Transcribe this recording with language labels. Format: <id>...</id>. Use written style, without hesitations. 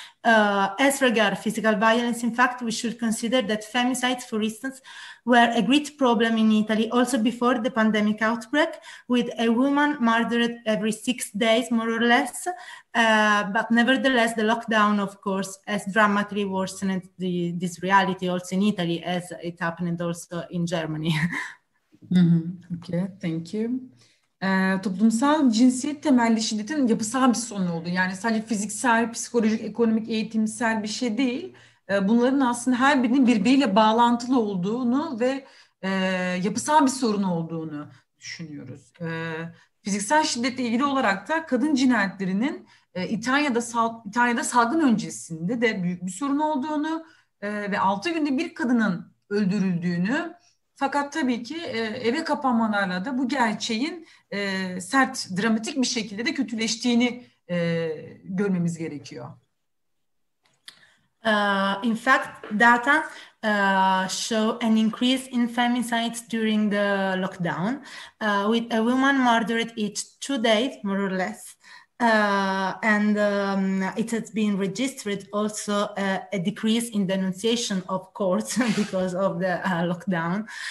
<en>As regards physical violence, in fact, we should consider that femicides, for instance, were a great problem in Italy also before the pandemic outbreak, with a woman murdered every 6 days, more or less. But nevertheless, the lockdown, of course, has dramatically worsened this reality also in Italy, as it happened also in Germany. Okay, thank you.</en> <tr>Toplumsal cinsiyet temelli şiddetin yapısal bir sorun olduğu, yani sadece fiziksel, psikolojik, ekonomik, eğitimsel bir şey değil. Bunların aslında her birinin birbiriyle bağlantılı olduğunu ve yapısal bir sorun olduğunu düşünüyoruz. Fiziksel şiddetle ilgili olarak da kadın cinayetlerinin İtalya'da salgın öncesinde de büyük bir sorun olduğunu, ve 6 günde bir kadının öldürüldüğünü, fakat tabii ki eve kapanmalarla da bu gerçeğin sert, dramatik bir şekilde de kötüleştiğini görmemiz gerekiyor.</tr> <en>In fact, data show an increase in femicides during the lockdown, with a woman murdered each 2 days, more or less. And it has been registered also a decrease in denunciation of courts because of the lockdown.</en>